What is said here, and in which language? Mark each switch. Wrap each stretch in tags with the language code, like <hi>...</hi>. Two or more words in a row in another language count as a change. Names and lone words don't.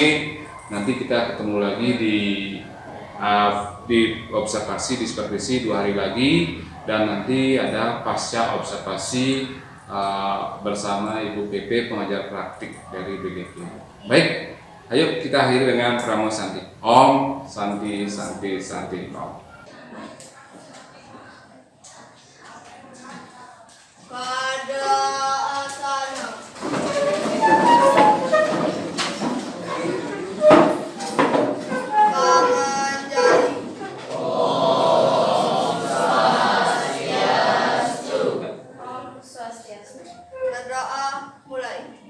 <id>Nanti kita ketemu lagi di observasi, di supervisi 2 hari lagi. Dan nanti ada pasca observasi bersama Ibu PP pengajar praktik dari BGP. Baik, ayo kita akhiri dengan Pramo Santi.</id> <sa>Om Santi Santi Santi Om.</sa> <id>Pada asana berdoa mulai.</id>